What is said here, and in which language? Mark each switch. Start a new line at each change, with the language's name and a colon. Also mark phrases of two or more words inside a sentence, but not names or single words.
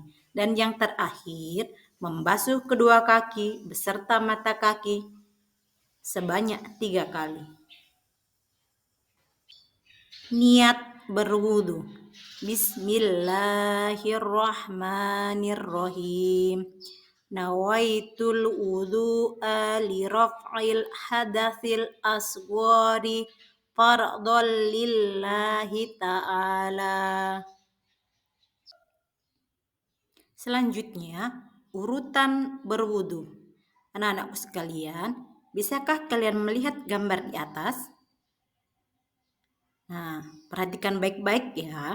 Indonesian: Dan yang terakhir, membasuh kedua kaki beserta mata kaki sebanyak 3 kali. Niat berwudu.
Arabic: Bismillahirrahmanirrahim. نويت الوضوء لرفع الحدث الأصغر فرضا لله تعالى.
Indonesian: Selanjutnya, urutan berwudu. Anak-anakku sekalian, bisakah kalian melihat gambar di atas? Nah, perhatikan baik-baik ya.